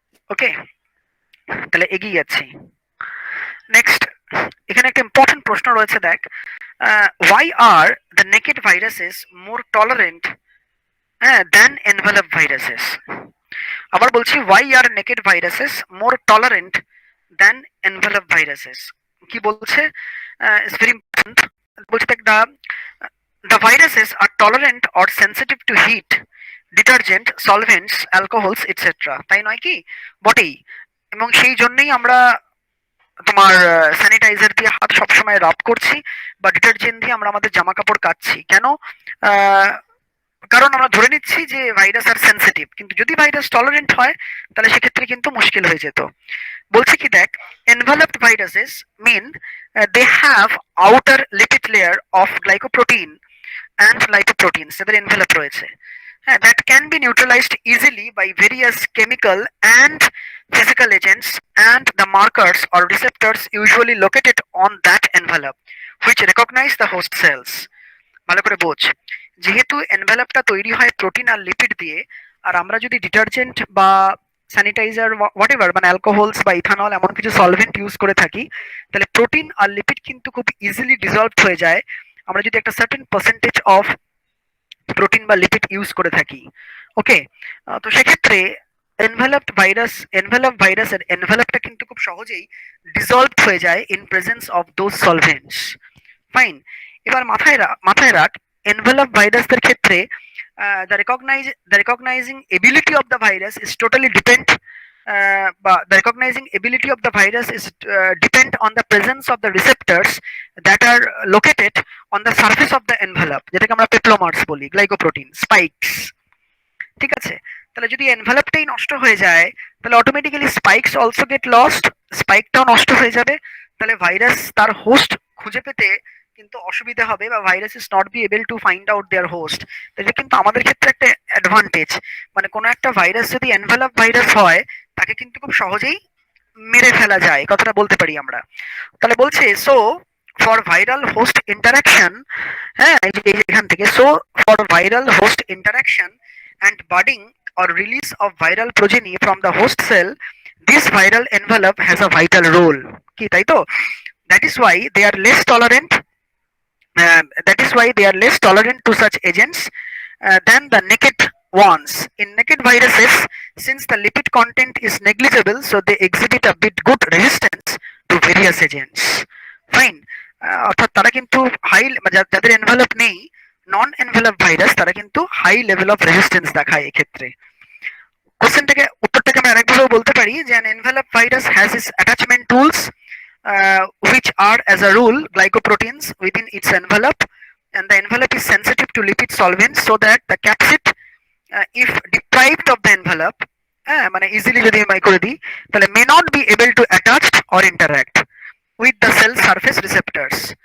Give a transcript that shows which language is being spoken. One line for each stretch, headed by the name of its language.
English: okay,
Bangla: তাহলে এগিয়ে যাচ্ছি।
English: Next, এখানে একটা important প্রশ্ন রয়েছে, দেখ, why are the naked viruses more tolerant than envelope viruses?
Bangla: আবার বলছি,
English: Why are naked viruses more tolerant than envelope viruses?
Bangla: কি বলছে?
English: It's very important.
Bangla: বলছে, দেখ,
English: the viruses are tolerant or sensitive to heat, detergent, solvents, alcohols etcetera.
Bangla: তাই নয় কি? বটেই। এবং সেই জন্যই আমরা তোমার স্যানিটাইজার দিয়ে হাত সবসময় রাব করছি বা ডিটারজেন্ট দিয়ে আমরা আমাদের জামা কাপড় কাচ্ছি। কেন? আহ, কারণ আমরা ধরে নিচ্ছি যে ভাইরাস আর সেন্সিটিভ, কিন্তু যদি ভাইরাস টলারেন্ট হয় তাহলে সেক্ষেত্রে কিন্তু মুশকিল হয়ে যেত। বলছে কি, দেখ,
English: enveloped viruses mean they have outer lipid layer of glycoprotein and lipoproteins,
Bangla: যাদের envelope রয়েছে, হ্যাঁ,
English: that can be neutralized easily by various chemical and physical agents, and the markers or receptors usually located on that envelope which recognize the host cells.
Bangla: ভালো করে বোঝ, যেহেতু এনভেলপটা তৈরি হয় protein আর lipid দিয়ে, আর আমরা যদি ডিটারজেন্ট বা স্যানিটাইজার হোয়াটএভার, মানে অ্যালকোহলস বা ইথানল এমন কিছু সলভেন্ট ইউজ করে থাকি, তাহলে প্রোটিন আর লিপিড কিন্তু খুব ইজিলি ডিজলভ হয়ে যায় আমরা যদি একটা সার্টেন পার্সেন্টেজ অফ প্রোটিন বা লিপিড ইউজ করে থাকি। ওকে, তো সেক্ষেত্রে এনভেলপ ভাইরাসের এনভেলপটা কিন্তু খুব সহজেই ডিজলভ হয়ে যায়
English: In presence of those solvents. Fine.
Bangla: এবার মাথায় রাখ, এনভেলপ ভাইরাসদের ক্ষেত্রে
English: the recognizing ability of the virus is totally depend the recognizing ability of the virus is depend on the presence of the receptors that are located on the surface of the envelope,
Bangla: যেটাকে আমরা পেপ্লোমার্স বলি, glycoprotein spikes. ঠিক আছে, তাহলে যদি এনভেলপটাই নষ্ট হয়ে যায় তাহলে automatically
English: spikes also get lost,
Bangla: স্পাইকটাও নষ্ট হয়ে যাবে, তাহলে ভাইরাস তার হোস্ট খুঁজে পেতে কিন্তু অসুবিধা হবে, বা
English: Virus is not be able to find out their host.
Bangla: এটা কিন্তু আমাদের ক্ষেত্রে একটা অ্যাডভান্টেজ, মানে কোনো একটা ভাইরাস যদি এনভেলপ ভাইরাস হয় তাকে কিন্তু খুব সহজেই মেরে ফেলা যায়, কথাটা বলতে পারি আমরা।
English: তাহলে বলছে so for viral host interaction,
Bangla: হ্যাঁ এই যে এখান থেকে,
English: so for viral host interaction and budding or release of viral progeny from the host cell, this viral envelope has a vital role,
Bangla: কি তাই তো?
English: that is why they are less tolerant that is why they are less tolerant to such agents than the naked ones. In naked viruses, since the lipid content is negligible, so they exhibit a bit good resistance to various agents. Fine.
Bangla: অর্থাৎ তারা কিন্তু high, যাদের envelope নেই, নন envelope virus, তারা কিন্তু high level of resistance দেখায় এক্ষেত্রে। উত্তরটাকে আমরা আরেকভাবেও বলতে পারি যে
English: an envelope virus has its attachment tools which are as a rule glycoproteins within its envelope, and the envelope is sensitive to lipid solvents so that the capsid if deprived of the envelope,
Bangla: মানে easily যদি আমি করে দিই তাহলে
English: may not be able to attach or interact with the cell surface receptors.